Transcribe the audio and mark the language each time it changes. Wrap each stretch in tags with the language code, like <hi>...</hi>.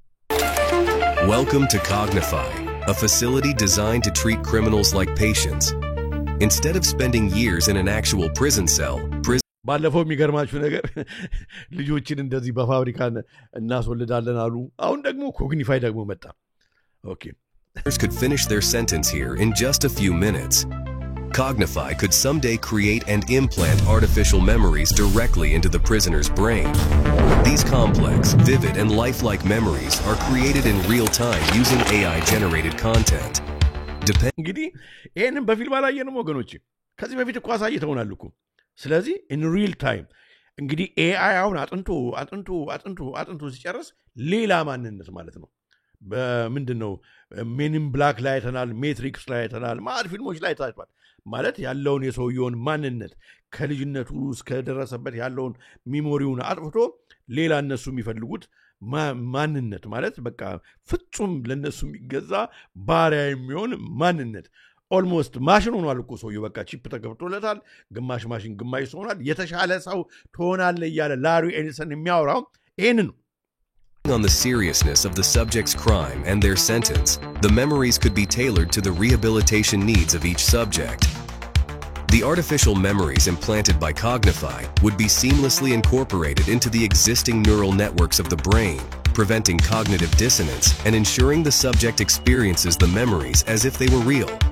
<en>Welcome to Cognify, a facility designed to treat criminals like patients. Instead of spending years in an actual prison cell,</en> <am>ባለፈው የሚገርማችሁ ነገር ልጆችን እንደዚህ በፋብሪካ እናስወልዳለን አሉ አሁን ደግሞ Cognify ደግሞ መጣ okay</am> <en>could finish their sentence here in just a few minutes. Cognify could someday create and implant artificial memories directly into the prisoner's brain. These complex, vivid, and lifelike memories are created in real time using AI-generated content.</en> <am>እንግዲህ ይሄንን በፊልም አላየንም ወገኖች ከዚህ በፊት እኮ አሳይተውናል እኮ ስለዚህ</am> <en>in real time</en> <am>እንግዲህ AI አሁን አጥንቶ ሲጨርስ ሌላ ማንነት ማለት ነው በምንድነው Men in Black ላይ አይተናል ሜትሪክስ ላይ አይተናል ማለት ፊልሞች ላይ ታይቷል ማለት ያለውን የሰውየውን ማንነት ከልጅነቱ እስከ ደረሰበት ያለውን ሚሞሪውን አጥፍቶ ሌላ እነሱ የሚፈልጉት ማንነት ማለት በቃ ፍጹም ለነሱ የሚገዛ ባሪያ የሚሆን ማንነት ኦልሞስት ማሽን ሆኗል እኮ ሰውየው በቃ ቺፕ ተገብቶለታል ግማሽ ማሽን ግማሽ ሰው ሆኗል የተሻለ ሰው ትሆናለህ እያለ ላሪ ኤልሰን የሚያወራው ይሄንን ነው</am> <en>On the seriousness of the subject's crime and their sentence, the memories could be tailored to the rehabilitation needs of each subject. The artificial memories implanted by Cognify would be seamlessly incorporated into the existing neural networks of the brain, preventing cognitive dissonance and ensuring the subject experiences the memories as if they were real.</en>